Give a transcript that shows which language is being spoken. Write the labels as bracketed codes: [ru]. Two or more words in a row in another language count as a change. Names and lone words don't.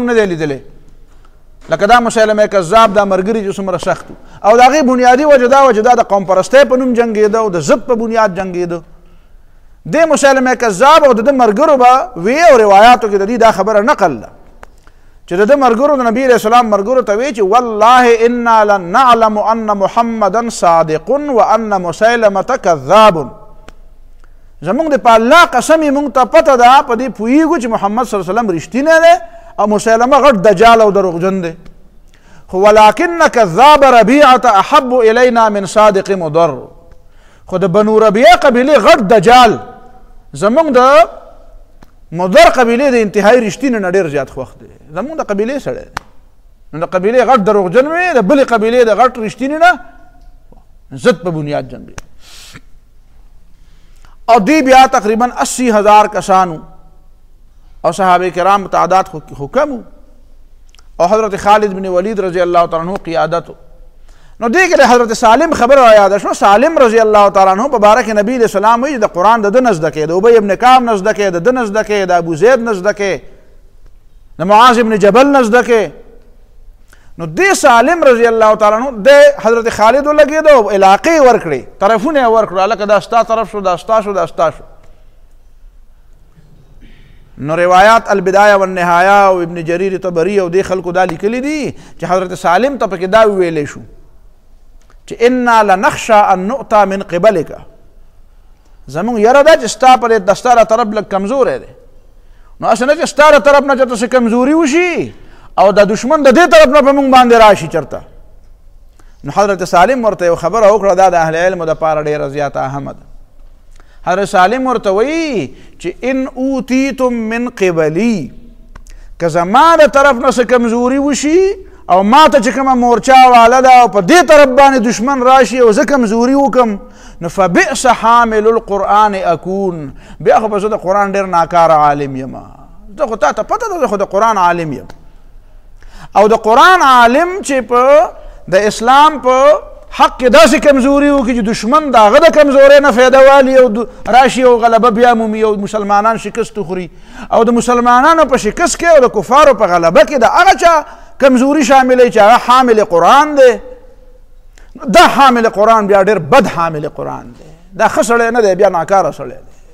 [ps] نه دی لیدلی لکه دا مسیلمه کذاب دا مرګري چې څومره سخت او د هغې بنیادي وجه دا وه چې دا د قوم پرستۍ په نوم جنګېده او د ضد په بنیاد جنګېده دې مسیلمه کذاب او د ده مرګرو به وی او روایاتو کې د دې دا خبره نقل ده چې د ده مرګرو د نبي علیه السلام مرګرو ته وی چې [ar] والله انا لنعلم ان محمدا صادق وان مسیلمه کذاب [ps] زمونږ د په الله قسم یې مونږ ته پته ده په دې پوهېږو چې محمد [ar] صلی الله علیه وسلم [ps] رښتینی دی او مسیلمه غټ دجال او دروغجن دی خو [ar] ولکن کذاب ربیعة احب الینا من صادق مضر [ps] خو د بنو ربیعه قبیلې غټ دجال زمونږ د مضر قبیلې د انتهایي رښتینې نه ډېر زیات خوښ دی زمونږ د قبیلې سړی دی نو د قبیلې غټ دروغجن وي د بلې قبیلې د غټ رښتینې نه ضد په بنیاد جنګ او دی بیا تقریبا 80,000 کسانو او صحابه کرام تعداد خو کم او حضرت خالد بن ولید [ar] رضی اللہ تعالی عنہ [ps] قیادت نو دی کې حضرت سالم خبر را یاد شو سالم [ar] رضی اللہ تعالی عنہ [ps] په باره کې نبی [ar] علیہ السلام [ps] وایي د قرآن د ده نه زده کې د ابی ابن کعب نه زده کې د ده نه زده کې د ابو زید نه زده کې د معاذ ابن جبل نه زده کې نو دی سالم [ar] رضی اللہ تعالی عنہ [ps] د حضرت خالد ولګېده علاقې ورکړې طرفونه یې ورکړو هلکه دا ستا طرف شو دا ستا شو دا ستا شو نو روایات البدایه والنهایه او ابن جریر طبری او دې خلکو دا لیکلي دي چې حضرت سالم ته پکې دا وویلی شو چې [ar] انا لنخشى ان نؤتى من قبلک [ps] زمونږ یره ده چې ستا په د ستا له طرف لږ کمزوری دی نو هسې نه چې ستا له طرف نه چېرته څه کمزوري وشي او د دشمن د دې طرف نه په موږ باندې راشي چېرته نو حضرت سالم ورته یو خبره وکړه دا د اهل علمو دپاره ډېره زیاته اهمه ده حضرت سالم ورته وایي چې [ar] ان اوتیتم من قبلي [ps] که زما د طرف نه څه کمزوري وشي او ما ته چې کومه مورچه واله ده او په دې طرف باندې دشمن راشي او زه کمزوري وکم نو [ar] فبئس حامل القرآن اکون [ps] بیا خو به زه د قرآن ډېر ناکاره عالم یم زه خو تا ته پته ده زه خو د قرآن عالم یم او د قرآن عالم چې په د اسلام په حق کې داسې کمزوري وکړي چې دشمن د هغه د کمزورۍ نه فایده والي او راشي او غلبه بیا مومي او مسلمانان شکست وخوري او د مسلمانانو په شکست کې او د کفارو په غلبه کې د هغه چا کمزوري شاملوي چې هغه حامل قرآن دی دا حامل قرآن بیا ډېر بد حامل قرآن دی دا ښه سړی نه دی بیا ناکاره سړی دی